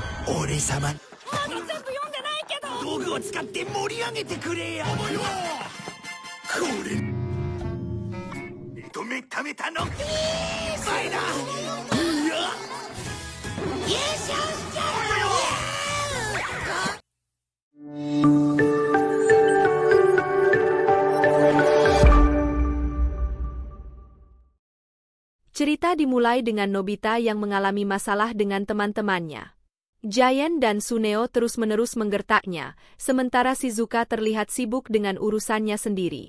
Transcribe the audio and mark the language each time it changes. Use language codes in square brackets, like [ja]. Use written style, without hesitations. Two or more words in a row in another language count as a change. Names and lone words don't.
[ja] 俺様まだ全部読んでないけど。道具を使って盛り上げてくれや。これ認めためたの。バイだ。優勝しちゃう。 [id] Cerita dimulai dengan Nobita yang mengalami masalah dengan teman-temannya. Giant dan Suneo terus-menerus menggertaknya, sementara Shizuka terlihat sibuk dengan urusannya sendiri.